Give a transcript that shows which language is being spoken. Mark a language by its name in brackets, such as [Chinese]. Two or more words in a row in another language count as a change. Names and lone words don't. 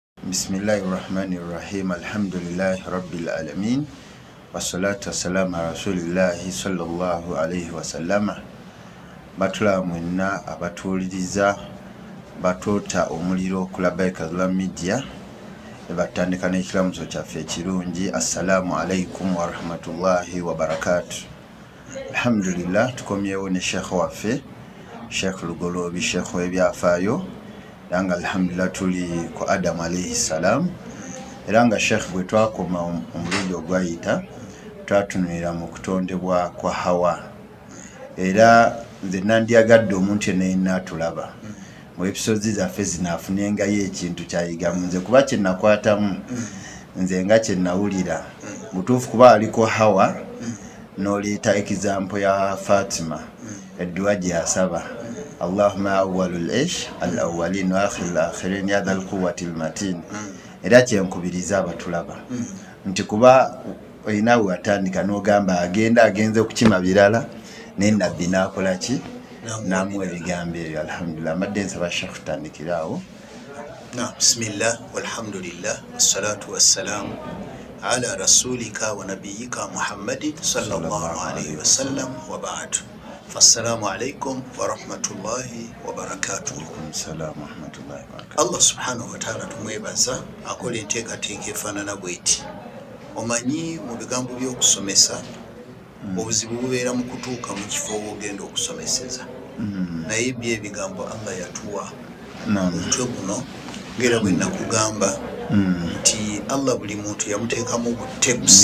[Arabic] بسم الله الرحمن الرحيم. الحمد لله رب العالمين. والصلاة والسلام على رسول الله صلى الله عليه وسلم. [Ganda] Batula mwenna abatuuliriza batoota omuliro ku Labaika Media batandika n'ekiramuso kyaffe ekirungi. [Arabic] السلام عليكم ورحمة الله وبركاته. [Ganda] Alhamdulillah, tukomyewo ne Sheikh waffe Sheikh Lugolobi, Sheikh w'ebyafaayo. Nga alhamdulillah tuli ku Adam [Arabic] عليه السلام. [Ganda] Era nga Sheikh bwe twakoma omulundi ogwayita twatunulira mu kutondebwa kwa Hawa. Era nze nandyagadde omuntu yenna atulaba mu episodes zaffe zinaafunengayo ekintu kyayigamu nze kuba kye nakwatamu nze nga kye nawulira mutuufu kuba aliko Hawa n'oleeta example ya Fatima edduwa gye yasaba [Arabic] اللهم أول عيش الأولين وآخر الآخرين يا ذا القوة المتين. [Ganda] Era kyenkubiriza abatulaba nti kuba olinawe watandika n'ogamba agenze okukima birala naye nabbi n'akola ki namuwa ebigambo ebyo. Alhamdulillah, amadde nsaba Sheikh tutandikiraawo. [Arabic] بسم الله والحمد لله والصلاة والسلام على رسولك ونبيك محمد صلى الله عليه وسلم وبعد. السلام عليكم ورحمة الله وبركاته. السلام رحمة الله وبركاته. الله سبحانه وتعالى [Ganda] tumwebaza akola enteekateeka efaanana bw'eti. Omanyi mu bigambo by'okusomesa obuzibu bubeera mu kutuuka mu kifo w'ogenda okusomeseza. Naye ebigambo Allah yatuwa omutwe guno ng'era bwe nakugamba nti Allah buli muntu yamuteekamu obutebusi